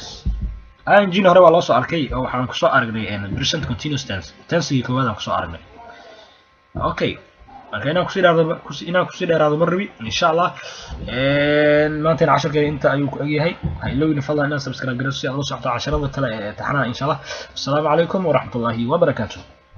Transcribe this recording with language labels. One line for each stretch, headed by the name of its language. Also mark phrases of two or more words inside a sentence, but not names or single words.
Somali: ing hore waa loo soo arkay oo waxaan ku soo aragnay
English: present continuous tense
Somali: tense-gii koowaad aan ku soo aragnay. Okay. marka inaan kusii dheeraado ma rabi
Arabic: إن شاء الله.
Somali: maanta casharkeena inta ayuu ku egyahay. ha ilowina fadlan inaad subscribe garayso si aad u socoto casharada kale ee taxanaha
Arabic: إن شاء الله. السلام عليكم ورحمة الله وبركاته.